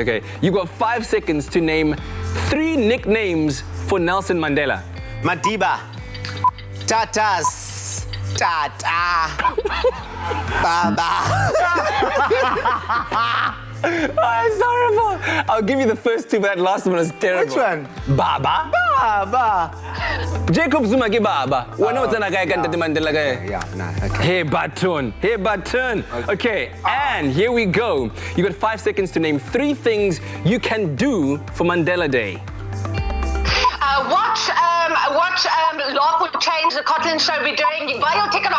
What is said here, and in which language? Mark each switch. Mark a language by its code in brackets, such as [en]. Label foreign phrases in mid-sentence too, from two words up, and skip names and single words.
[en] Okay, you've got 5 seconds to name 3 nicknames for Nelson Mandela. Madiba, Tatas, Tata, Baba. Oh, it's horrible. I'll give you the first 2, but that last one is terrible. Which one? Baba. Baba. Jacob Zuma ki Baba. [st] Wena o tsena kae ka Ntate Mandela kae? [en] Yeah, nah, okay. Hey, button. Okay, and here we go. You got 5 seconds to name 3 things you can do for Mandela Day. Watch Lark will change the Cotland show we're doing. Buy your ticket on.